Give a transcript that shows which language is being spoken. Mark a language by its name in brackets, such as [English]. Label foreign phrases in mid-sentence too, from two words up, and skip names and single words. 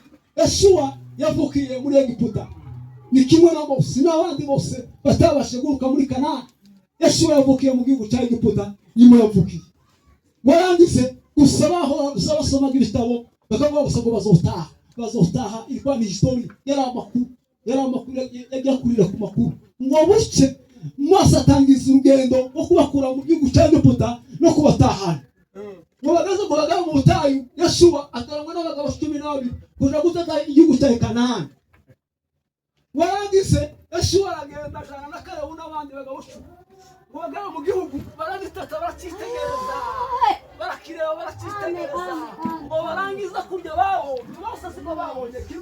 [Rundi] Yeshuwa yavukiye muri Egiputa, ni kimwe na Mose n'abandi bose batabashe guruka muri Kanani. Yeshuwa yavukiye mu gihugu cya Egiputa, nyuma yavukiye warangize gusabaho basomaga ibitabo bakavuga gusa ngo bazotaha. [Swahili] Ilikuwa ni histori, [Rundi] yari amakuru yakurira ku makuru ngo buke Mose atangiza urugendo rwo kubakura mu gihugu cya Egiputa no kubatahana. Ngo bagaze mu butayu, Yeshuwa atarangwa n'abagabo 12 kuja gutata igihugu cya Kanani. Warangize Yeshuwa aragenda ajana na Kalebu n'abandi bagabo 10 ngo bagera mu gihugu baragitata barakitegereza, barakireba barakitegereza ngo barangiza kurya baho bose siko babonye kimwe.